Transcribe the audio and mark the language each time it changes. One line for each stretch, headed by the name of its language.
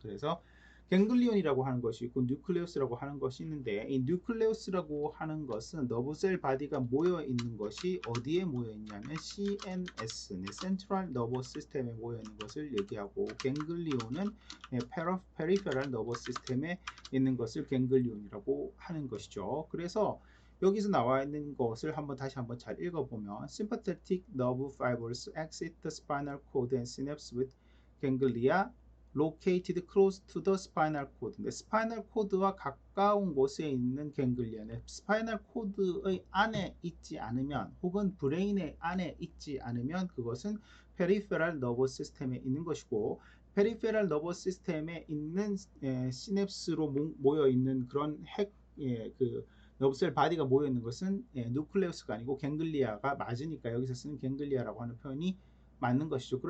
Korean: 그래서 갱글리온이라고 하는 것이 있고 뉴클레우스라고 하는 것이 있는데, 이 뉴클레우스라고 하는 것은 너브셀 바디가 모여 있는 것이 어디에 모여 있냐면 CNS, 센트럴 너버스 시스템에 모여 있는 것을 얘기하고, 갱글리온은 페리페럴 너버스 시스템에 있는 것을 갱글리온이라고 하는 것이죠. 그래서 여기서 나와 있는 것을 다시 한번 잘 읽어보면
English: sympathetic nerve fibers exit the spinal cord and synapse with ganglia located close to the spinal cord.
Korean: 스파이널 코드와 가까운 곳에 있는 갱글리아는 스파이널 코드의 안에 있지 않으면, 혹은 브레인의 안에 있지 않으면 그것은 페리페럴 너버 시스템에 있는 것이고, 페리페럴 너버 시스템에 있는 시냅스로 모여 있는 그런 너브셀 바디가 모여 있는 것은 누클레우스가 아니고 갱글리아가 맞으니까 여기서 쓰는 갱글리아라고 하는 표현이 맞는 것이죠.